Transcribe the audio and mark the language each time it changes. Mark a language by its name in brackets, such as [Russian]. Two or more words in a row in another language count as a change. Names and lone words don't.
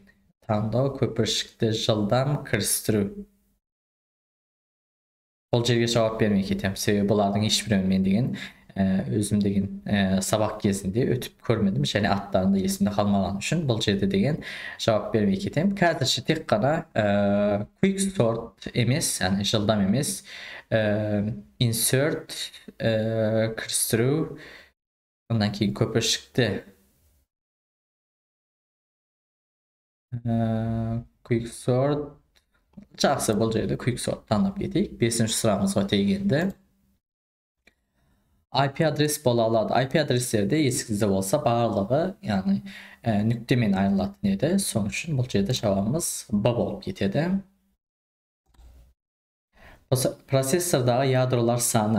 [Kazakh] Таңдау, көпіршікті жылдам кірістіру. Бұл жерге жауап бермей кетем. Себебі бұлардың ешбіреуін мен деген өзім деген сабақ кезінде өтіп көрмедім, және аттарында есімде қалмаған үшін бұл жерде деген жауап бермей кетем. Қазірше тек қана [English] quick sort [Kazakh] емес, яғни жылдам емес, insert, кірістіру, ондан кейін көпіршікті, [English] quick sort, [Kazakh] Жақсы, бұл жерде quicksort танып кетейік. 5-ші сұрағымызға келгенде IP адрес бола алады. IP адрестерде есіңізде болса барлығы, яғни нүктемен айырылатын еді. Соның үшін бұл жерде жауабымыз Б болып кетеді. Процессордағы ядролар саны.